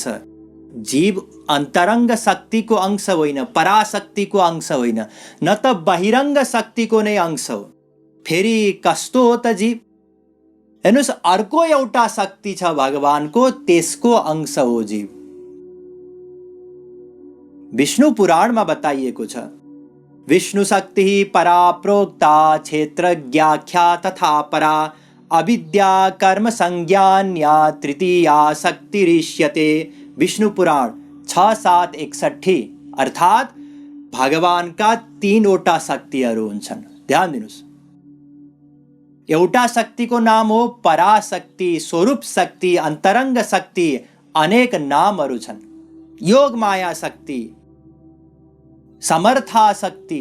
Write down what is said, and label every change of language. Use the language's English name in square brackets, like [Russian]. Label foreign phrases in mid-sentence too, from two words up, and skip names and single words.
[Nepali] जीव अंतरंग शक्तिको अंश होइन, पराशक्तिको अंश होइन, न त बहिरंग शक्तिको नै अंश हो। फेरि कस्तो हो त जीव? हेर्नुस्, अर्को एउटा शक्ति छ भगवानको, त्यसको अंश हो जीव। विष्णु पुराणमा बताइएको छ, [Sanskrit] विष्णु शक्ति परा प्रोक्ता क्षेत्रज्ञाख्या तथा परा अविद्या कर्म संज्ञान्या तृतीया शक्तिरिष्यते। [Nepali] विष्णु पुराण 6:7-61। अर्थात भगवानका 3वटा शक्तिहरू हुन्छन्। ध्यान दिनुस्, एउटा शक्तिको नाम हो पराशक्ति, स्वरूप शक्ति, अन्तरंग शक्ति। अनेक नामहरू छन्, योग माया शक्ति, समर्था शक्ति।